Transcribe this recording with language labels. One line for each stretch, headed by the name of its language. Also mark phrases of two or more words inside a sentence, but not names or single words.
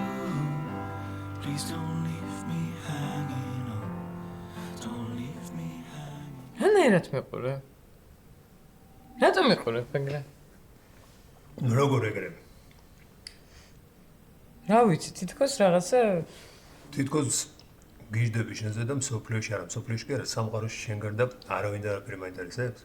English: Please don't leave me hanging on. Don't leave me hanging.
Georgian: რანაირად მეყურე? რატომ მეყურე ეგრე? როგორ ეგრე? რა ვიცი, თითქოს რაღაცა თითქოს გიждები შენზე და მსოფლიოში არა, მსოფლიოში კი არა, სამყაროში შენ გარდა არავინ და არაფერი მაინტერესებს?